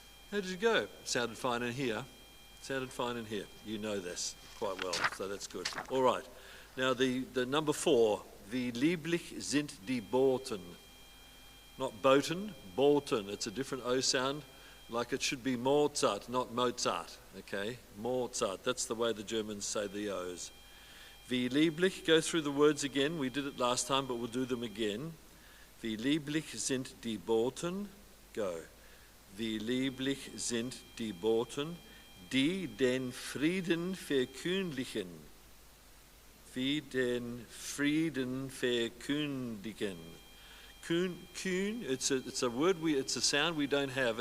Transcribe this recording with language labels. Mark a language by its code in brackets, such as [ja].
[en] How did you go? Sounded fine in here. Sounded fine in here. You know this quite well, so that's good. All right. Now the number 4, [de] wie lieblich sind die Boten. [en] Not Boten, Boten. It's a different O sound, like it should be Mozart, not Mozart, okay? Mozart, that's the way the Germans say the O's. [de] Wie lieblich, [en] go through the words again. We did it last time, but we'll do them again. [de] Wie lieblich sind die Boten, [en] go. [de] Wie lieblich sind die Boten, die den Frieden verkündigen. Wie den Frieden verkündigen. [en] Kühn, it's a word it's a sound we don't have.